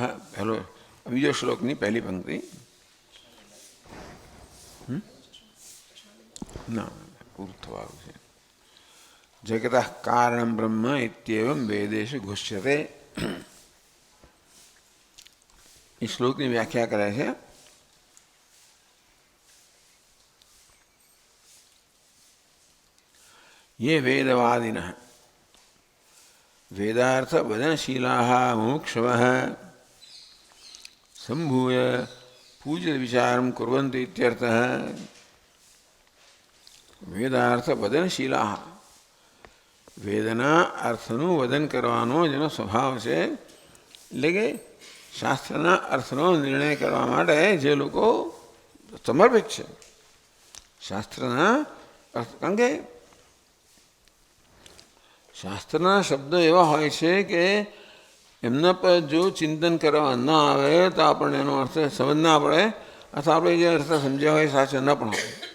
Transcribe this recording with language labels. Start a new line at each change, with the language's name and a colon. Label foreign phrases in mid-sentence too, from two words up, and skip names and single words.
Gujarati: પહેલો બીજો શ્લોકની પહેલી પંક્તિ. ના, પૂરું થવાનું છે.
Sanskrit: જગતઃ કારણમ બ્રહ્મ ઇત્યેવમ વેદેષુ ઘુષ્યતે.
Gujarati: એ શ્લોકની વ્યાખ્યા કરે છે.
Sanskrit: ये वेदवादिनः, वेदार्थ वदनशीलाः मुमुक्षवः संभूय पूज्य विचारं कुर्वन्ति इत्यर्थः. वेदार्थ वदनशीलाः,
Gujarati: વેદના અર્થનું વદન કરવાનો જેનો સ્વભાવ છે, એટલે કે શાસ્ત્રના અર્થનો નિર્ણય કરવા માટે જે લોકો સમર્પિત છે શાસ્ત્રના અર્થ, કારણ કે શાસ્ત્રના શબ્દો એવા હોય છે કે એમના પર જો ચિંતન કરવા ન આવે તો આપણને એનો અર્થ સમજ ના પડે અથવા આપણે જે અર્થ સમજ્યા હોય સાચો ન પણ હોય.